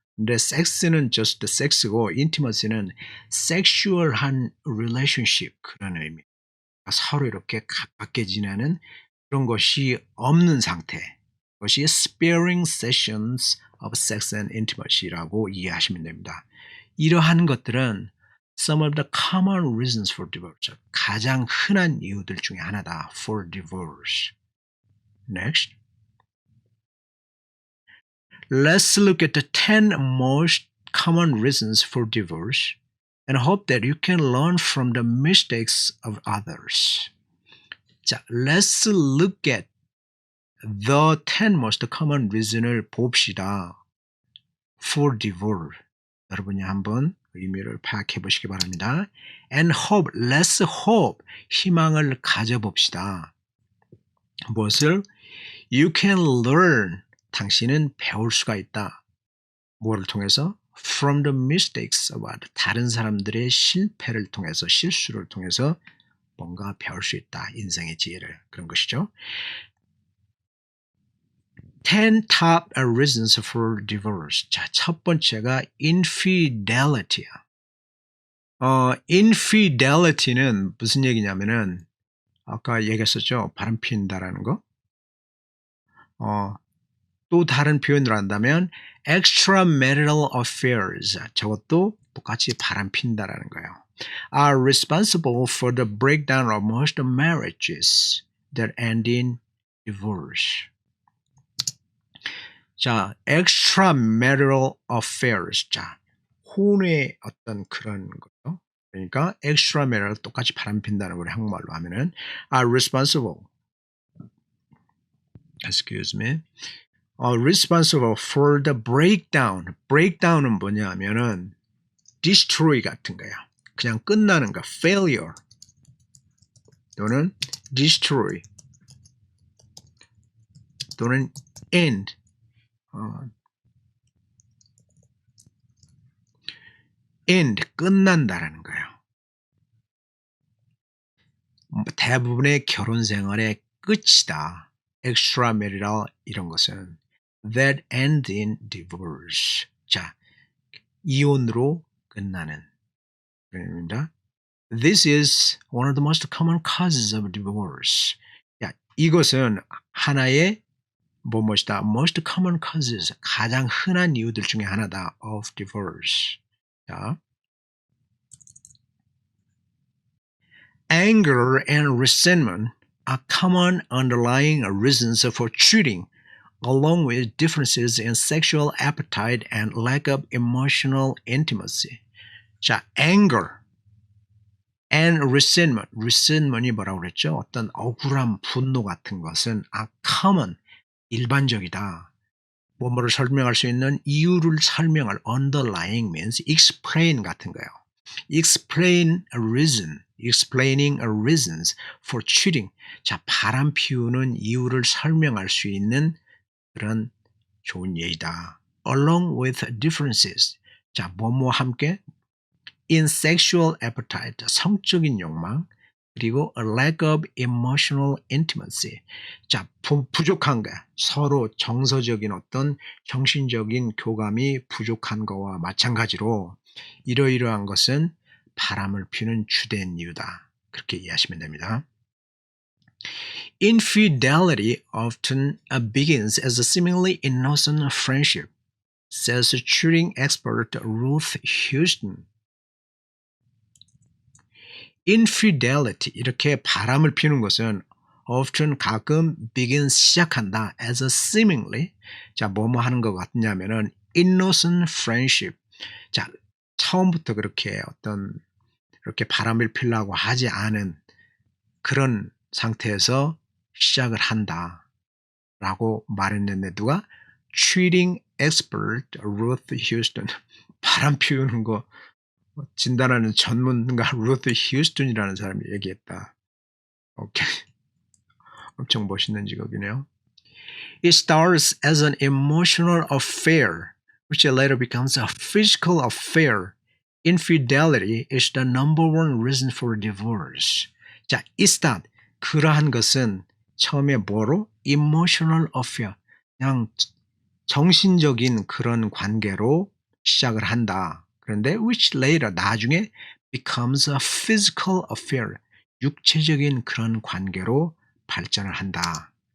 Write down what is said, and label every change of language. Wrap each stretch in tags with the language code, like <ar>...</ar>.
<ko>근데 섹스는</ko> <en>just</en> <ko>섹스고 intimacy는 섹슈얼한 relationship 그런 의미. 서로 이렇게 가깝게 지내는 그런 것이 없는 상태. 그것이</ko> <en>sparing sessions of sex and intimacy라고</en> <ko>이해하시면 됩니다. 이러한 것들은</ko> <en>some of the common reasons for divorce.</en> <ko>가장 흔한 이유들 중에 하나다.</ko> <en>for divorce. Next. Let's look at the 10 most common reasons for divorce and hope that you can learn from the mistakes of others. 자, let's look at the 10 most common reason을</en> <ko>봅시다.</ko> <en>for divorce.</en> <ko>여러분이 한번 의미를 파악해 보시기 바랍니다.</ko> <en>And hope, let's hope,</en> <ko>희망을 가져봅시다. 무엇을?</ko> <en>You can learn,</en> <ko>당신은 배울 수가 있다. 뭐를 통해서?</ko> <en>From the mistakes of others,</en> <ko>다른 사람들의 실패를 통해서, 실수를 통해서 뭔가 배울 수 있다. 인생의 지혜를. 그런 것이죠.</ko> <en>10 top reasons for divorce.</en> <ko>자, 첫 번째가 infidelity야. infidelity는 무슨 얘기냐면은 아까 얘기했었죠. 바람 핀다라는 거. 또 다른 표현으로 한다면 extramarital affairs. 저것도 똑같이 바람 핀다라는 거예요.</ko> <en>Are responsible for the breakdown of most marriages that end in divorce.</en> <ko>자, extramarital affairs. 자, 혼의 어떤 그런 거죠. 그러니까 extramarital 똑같이 바람 핀다는 걸 한국말로 하면은</ko> <en>are responsible. Excuse me. responsible for the breakdown.</en> <ko>breakdown은 뭐냐 하면은 destroy 같은 거야. 그냥 끝나는 거.</ko> <en>failure 또는 destroy 또는 end.</en> <ko>end, 끝난다라는 거예요. 대부분의 결혼 생활의 끝이다.</ko> <en>extramarital</en> <ko>이런 것은</ko> <en>that end in divorce.</en> <ko>자, 이혼으로 끝나는 그입니다.</ko> <en>This is one of the most common causes of divorce.</en> <ko>야, 이것은 하나의 무엇이다?</ko> <en>Most common causes,</en> <ko>가장 흔한 이유들 중에 하나다.</ko> <en>of divorce. 자, anger and resentment are common underlying reasons for cheating, along with differences in sexual appetite and lack of emotional intimacy. 자, anger and resentment.</en> <ko>resentment이 뭐라고 그랬죠? 어떤 억울함, 분노 같은 것은</ko> <en>are common,</en> <ko>일반적이다. 뭐뭐를 설명할 수 있는 이유를 설명할</ko> <en>underlying means explain</en> <ko>같은 거예요.</ko> <en>explain a reason, explaining a reasons for cheating.</en> <ko>자, 바람 피우는 이유를 설명할 수 있는 그런 좋은 예이다.</ko> <en>along with differences.</en> <ko>자, 뭐뭐 함께</ko> <en>in sexual appetite,</en> <ko>성적인 욕망, 그리고</ko> <en>a lack of emotional intimacy.</en> <ko>자, 부족한 거, 서로 정서적인 어떤 정신적인 교감이 부족한 거와 마찬가지로 이러이러한 것은 바람을 피는 주된 이유다. 그렇게 이해하시면 됩니다.</ko> <en>Infidelity often begins as a seemingly innocent friendship, says cheating expert Ruth Houston.</en> <ko>Infidelity, 이렇게 바람을 피우는 것은</ko> <en>often</en> <ko>가끔</ko> <en>begins</en> <ko>시작한다</ko> <en>as a seemingly</en> <ko>자 뭐뭐 하는 것 같냐면은</ko> <en>innocent friendship</en> <ko>자 처음부터 그렇게 어떤 이렇게 바람을 피려고 하지 않은 그런 상태에서 시작을 한다라고 말했는데 누가</ko> <en>treating expert</en> <ko>Ruth Houston 바람 피우는 거 진단하는 전문가 루트 휴스턴이라는 사람이 얘기했다. 오케이. 엄청 멋있는 직업이네요.</ko> <en>It starts as an emotional affair, which later becomes a physical affair. Infidelity is the number one reason for divorce. 자, it start.</en> <ko>그러한 것은 처음에 뭐로?</ko> <en>Emotional affair.</en> <ko>그냥 정신적인 그런 관계로 시작을 한다. 그런데</ko> <en>which later</en> <ko>나중에</ko> <en>becomes a physical affair.</en> <ko>육체적인 그런 관계로 발전을 한다.</ko>